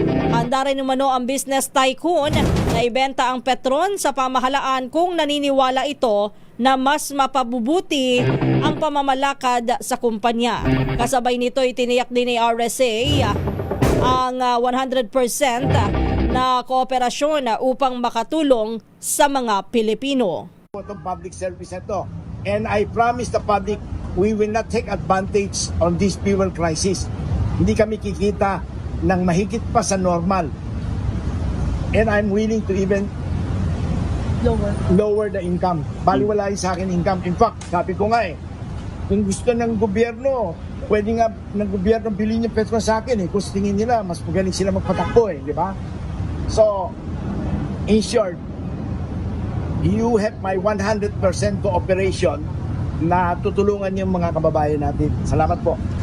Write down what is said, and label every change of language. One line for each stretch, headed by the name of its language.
Filipino: Handa rin umano ang business tycoon na ibenta ang Petron sa pamahalaan kung naniniwala ito na mas mapabubuti ang pamamalakad sa kumpanya. Kasabay nito itiniyak din ni RSA ang 100% na kooperasyon upang makatulong sa mga Pilipino. Itong public service na to.
English: And I promise the public, we will not take advantage on this fuel crisis.
Filipino: Hindi kami kikita ng mahigit pa sa normal.
English: And I'm willing to even lower the income.
Filipino: Baliwala rin sa akin income. In fact, sabi ko nga kung gusto ng gobyerno, pwede nga ng gobyerno bilhin yung Petron sa akin kung tingin nila, mas magaling sila magpatakbo di ba?
English: So, in short, you have my 100% cooperation
Filipino: na tutulungan yung mga kababayan natin. Salamat po.